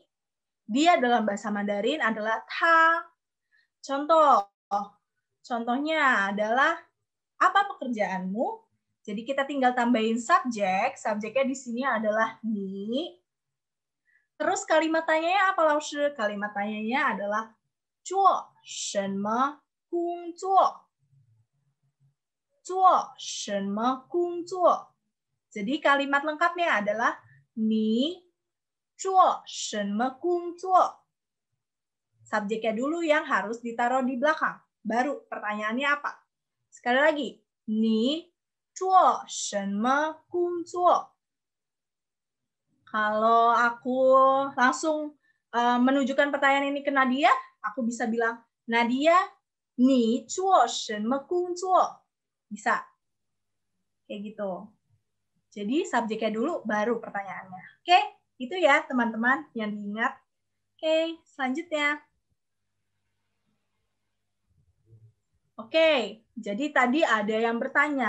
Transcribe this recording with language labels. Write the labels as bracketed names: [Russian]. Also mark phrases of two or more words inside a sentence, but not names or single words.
[Indonesian] Dia dalam bahasa Mandarin adalah ta. Contohnya adalah apa pekerjaanmu? Jadi kita tinggal tambahin subjek. Subjeknya di sini adalah ni. Terus kalimat tanyanya apa, Laoshi? Kalimat tanyanya adalah [Chinese] 做什么工作? 做什么工作? [Indonesian] Jadi kalimat lengkapnya adalah [Chinese] 你做什么工作? [Indonesian] Subjeknya dulu yang harus ditaruh di belakang. Baru pertanyaannya apa? Sekali lagi. [Chinese] 你做什么工作? [Indonesian] Kalau aku langsung menunjukkan pertanyaan ini ke Nadia, aku bisa bilang, Nadia, [Chinese] 你做什么工作? [Indonesian] Bisa. Kayak gitu. Jadi subjeknya dulu, baru pertanyaannya. Oke, itu ya teman-teman yang diingat. Oke, selanjutnya. Oke, jadi tadi ada yang bertanya.